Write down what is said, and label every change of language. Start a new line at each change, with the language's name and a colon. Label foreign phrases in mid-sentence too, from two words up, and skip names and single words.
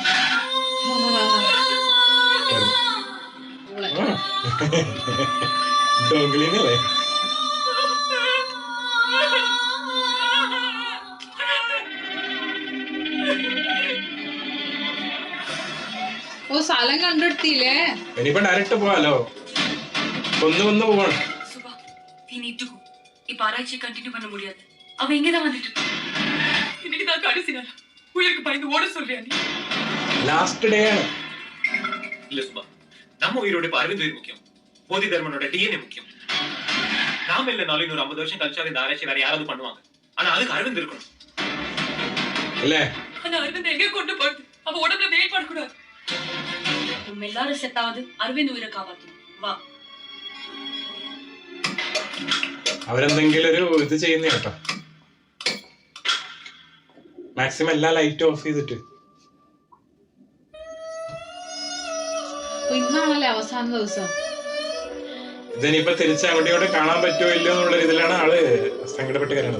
Malayalam: ഡോഗ്ലിനല്ലേ? ഓ സ്ഥലം കണ്ടെടുത്തില്ലേ? ഇനിയിപ്പോ ഡയറക്റ്റ് പോവാലോ. കൊന്നു പോവാണ്.
English: Subha, we need to go.
Tamil: இப்ப ஆராய்ச்சி கண்டினியூ பண்ண முடியாது. அவன் இங்க தான் வந்துட்டு இருக்கான். இன்னைக்கு தான் கடைசி நாள். உயிருக்கு பயந்து ஓட சொல்றியா நீ?
English: last day
Malayalam: ആണ്.
Tamil: இல்ல சுபா, நம்ம உயிரோட இப்ப அரவிந்த் உயிர் முக்கியம். போதிதர்மனோட டிஎன்ஏ முக்கியம். நாம இல்ல நாளை 50 வருஷம் கழிச்சு இந்த ஆராய்ச்சி வேற யாராவது பண்ணுவாங்க. ஆனா அதுக்கு அரவிந்த் இருக்கணும்
Malayalam: അല്ലേ? ஆனா அரவிந்த் எங்க கொண்டு போறது? அவ உடம்புல வெயிட் பண்ணக்கூடாது. நம்ம எல்லாரும் செத்தாவது அரவிந்த் உயிரை காப்பாத்தணும். വാ. അവരെന്തെങ്കിലും ഒരു ഇത് ചെയ്യുന്ന കേട്ടോ. മാക്സിമം എല്ലാ ലൈറ്റും ഓഫ് ചെയ്തിട്ട്. ഇന്നാണല്ലേ അവസാന ദിവസം. ഇതിനിപ്പോ തിരിച്ച് അങ്ങോട്ടും ഇങ്ങോട്ടും കാണാൻ പറ്റുമോ ഇല്ലയോ എന്നുള്ള ഇതിലാണ് ആള് സങ്കടപ്പെട്ട് കയറണത്.